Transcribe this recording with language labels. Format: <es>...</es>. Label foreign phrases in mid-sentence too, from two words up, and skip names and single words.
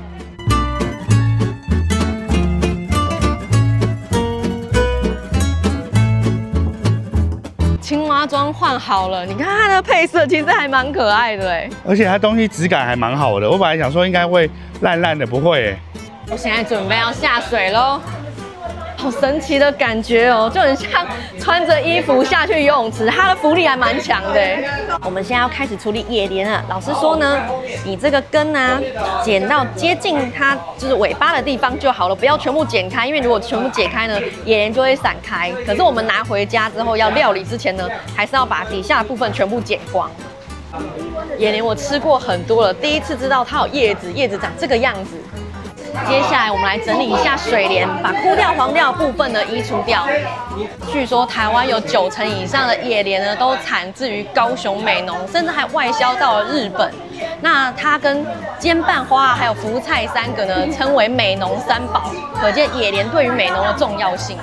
<zh>青蛙裝換好了，你看它的配色其實還蠻可愛的而且它東西質感還蠻好的。我本來想說應該會爛爛的，不會我現在準備要下水嘍， 好神奇的感覺哦，就很像穿着衣服下去游泳池，它的浮力還蠻強的。我們現在要開始處理野蓮了。老師說呢，你這個根啊，剪到接近它就是尾巴的地方就好了，不要全部剪開，因為如果全部解開呢，野蓮就會散開。可是我們拿回家之後要料理之前呢，還是要把底下的部分全部剪光。野蓮我吃過很多了，第一次知道它有葉子，葉子長這個樣子。接下來我們來整理一下水蓮，把枯掉黃掉的部分呢移除掉。據說台灣有90%以上的野蓮呢都產自於高雄美濃，甚至還外銷到了日本。那它跟煎拌花還有福菜3個呢稱為美濃3寶，可見野蓮對於美濃的重要性。</zh>